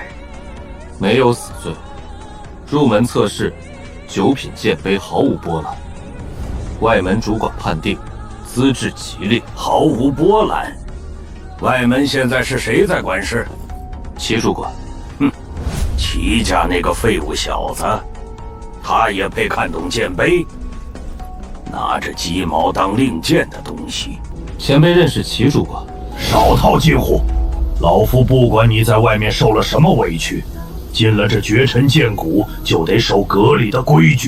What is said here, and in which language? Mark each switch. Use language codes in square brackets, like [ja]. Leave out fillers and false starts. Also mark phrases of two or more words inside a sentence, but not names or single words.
[zh] 沒有死罪，入門測試，9品劍杯毫無波瀾。外門主管判定，資質極劣，毫無波瀾。外門現在是誰在管事？齊主管。哼，齊家那個廢物小子， 他也配看懂剑碑？拿着鸡毛当令箭的东西。前辈认识齐主管？少套近乎！老夫不管你在外面受了什么委屈，进了这绝尘剑谷就得守阁里的规矩。